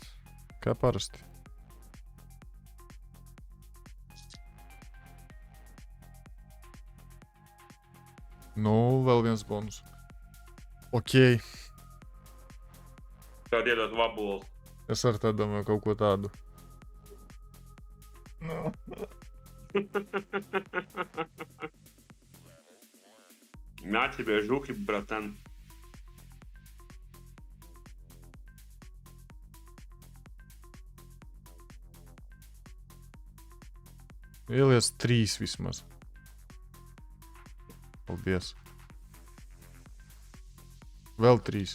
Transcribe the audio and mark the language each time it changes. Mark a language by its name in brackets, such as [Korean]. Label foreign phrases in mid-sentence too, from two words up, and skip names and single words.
[Latvian] Kā parasti. Nu, vēl viens bonus. Okei. Tād iedot vabuls. Es ar tā domāju kaut ko tādu. [Russian] На тебе жуки, братан. [Latvian] Ieliec 3 vismaz. Paldies. Vēl 3.